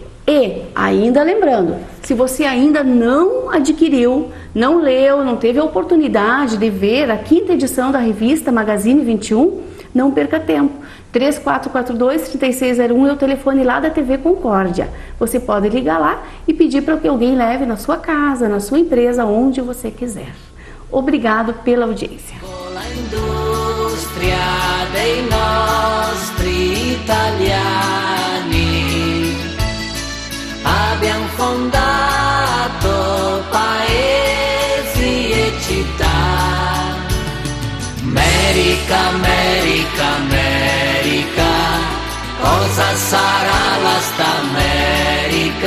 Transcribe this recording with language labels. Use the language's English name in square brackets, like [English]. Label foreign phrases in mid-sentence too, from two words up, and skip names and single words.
[Portuguese] E, ainda lembrando, se você ainda não adquiriu, não leu, não teve a oportunidade de ver a 5ª edição da revista Magazine 21, não perca tempo. 3442-3601 é o telefone lá da TV Concórdia. Você pode ligar lá e pedir para que alguém leve na sua casa, na sua empresa, onde você quiser. Obrigado pela audiência. [Italian] Con la industria dei nostri italiani abbiamo fondato paesi e città. America, America, America, cosa sarà la sta America?